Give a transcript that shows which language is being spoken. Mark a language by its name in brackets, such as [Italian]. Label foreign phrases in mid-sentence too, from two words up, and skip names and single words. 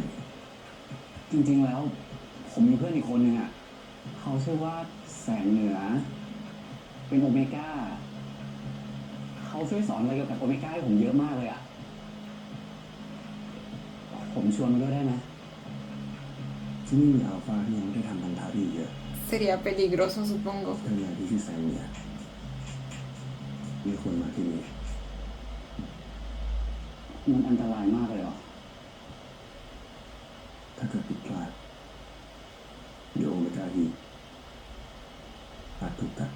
[Thai] จริงๆแล้ว ผมมีเพื่อนอีกคนนึงอ่ะเขาชื่อว่าแสงเหนือ เป็นโอเมก้าเขาช่วยสอนอะไรเกี่ยวกับโอเมก้าให้ผมเยอะมากเลยอ่ะผมชวนมาด้วยได้ไหม ที่นี่มีอัลฟาที่ยังไม่ได้ทำพันธะที่เยอะ [Spanish] Sería peligroso, supongo. [Thai] เพื่อนนายที่ชื่อแซมเนี่ยมีคนมาที่นี่ มันอันตรายมากเลยเหรอ ถ้าเกิดผิดพลาดเดี๋ยวโอเมก้าฮีอาจถูกตัดได้